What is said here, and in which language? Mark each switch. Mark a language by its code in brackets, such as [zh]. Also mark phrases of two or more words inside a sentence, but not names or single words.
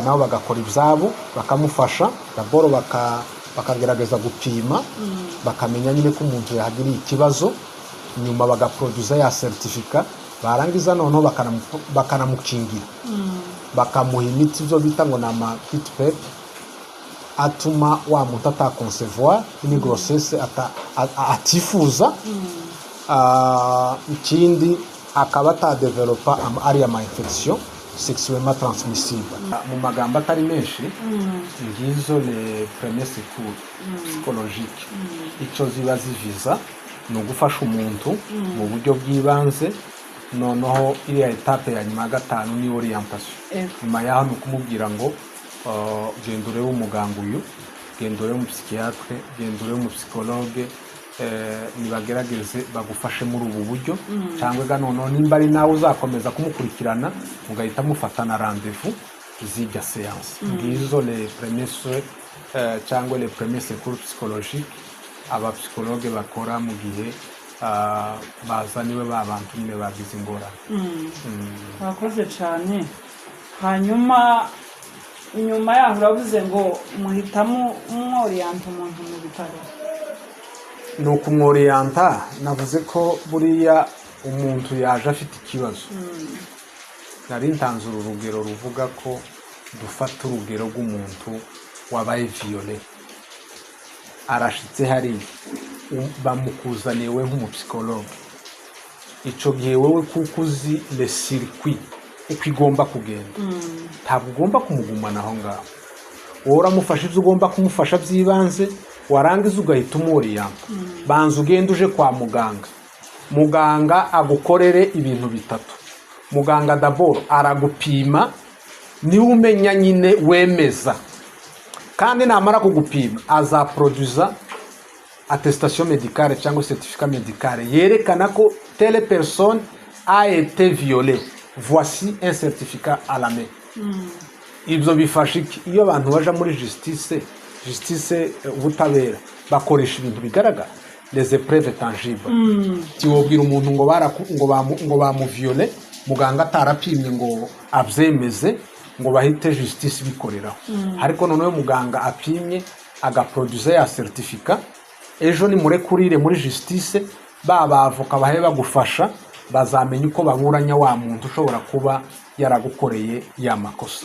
[rw] nabo bagakora ibyabo bakamufasha daboro bakagerageza gupima bakamenya nyine ko umuntu yahagiriye ikibazo, nyuma bagaproduza ya certificat, barangiza noneho bakanamukingira bakamuha imiti byo bita ngo na kit pep atuma wa muntu ataconcevoir [fr] une grossesse [rw] atifuza, ikindi akaba atadevelopa ari ama [fr] infection sexuellement transmissible. [rw] Mu magambo atari menshi ngizo [fr] les premiers secours psychologiques [rw] icyo ziba ziviza ni ugufasha umuntu mu buryo bw'ibanze, noneho iriya etape ya nyuma 5 ni orientation. Nyuma yaho ni ukumubwira ngo genda urebe umuganga uyu, genda urebe umupsychiatre, genda urebe umupsychologue, nibagerageze bagufashe muri ubu buryo, cyangwa noneho nimba ari nawe uzakomeza kumukurikirana ugahita mufata na rendez-vous z'ijya séance. Ngizo [fr] les premiers soins [rw] cyangwa [fr] les premiers secours psychologiques [rw] abapsychologue bakora mu gihe bazaniwe babantu nyine bagize ingorane. Wakoze cyane. Hanyuma nyuma yaho uravuze ngo muhitamo umworiyanta umuntu mu bitaro. Ni ukumworiyanta, navuze ko buriya umuntu yaje afite ikibazo. Nari ntanze urugero ruvuga ko dufata urugero rw'umuntu wabaye violé, arashitse hari bamukuzaniye we nk'umupsychologue. Ico gihe wowe kuko uzi [fr] le circuit [rw] uko igomba kugenda, ntabwo ugomba kumugumana aho ngaho. Wowe uramufasha ibyo ugomba kumufasha by'ibanze, warangiza ugahita umworiyanta. Banza ugenda uje kwa muganga, muganga agukorere ibintu bitatu. Muganga d'abord aragupima, niwe umenya nyine wemeza, kandi namara kugupima azaproduza [fr] attestation médicale [rw] cyangwa [fr] certificat médical [rw] yerekana ko [fr] telle personne a été violée, voici un certificat à la main. [rw] Ibyo bifasha iyo abantu baje muri justice ubutabera bakoresha ibintu bigaragara, [fr] les épreuves tangibles. [rw] Tiwobwira umuntu ngo bamuviole, muganga atarapimye ngo abyemeze ngo bahite justice bikoreraho. Ariko noneho muganga apimye agaproduza ya certificat, ejo ni murekurire muri justice babavoka bahe bagufasha bazamenya uko baburanya wa muntu ushobora kuba yaragukoreye ya makosa.